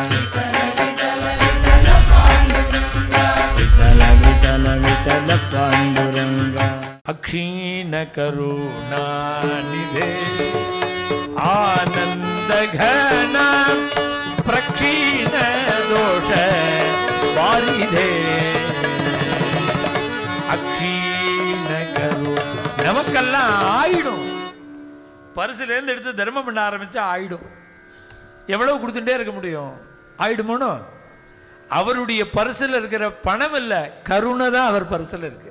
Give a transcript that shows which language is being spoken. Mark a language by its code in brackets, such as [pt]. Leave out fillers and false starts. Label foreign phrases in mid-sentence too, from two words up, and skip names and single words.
[mr] विठ्ठल विठ्ठल विठ्ठल पांडुरंगा अक्षीण करुणानिधे आनंद घन प्रक्षीण दोष वारिधे अक्षीण करु. [ta] நமக்கெல்லாம் ஆயிடும். பரிசுலேருந்து எடுத்து தர்மம் பண்ண ஆரம்பிச்சா ஆயிடும். எவ்வளவு கொடுத்துட்டே இருக்க முடியும்? ஆயிடுமோனோ? அவருடைய பரிசில் இருக்கிற பணம் இல்லை, கருணை தான் அவர் பரிசில் இருக்கு.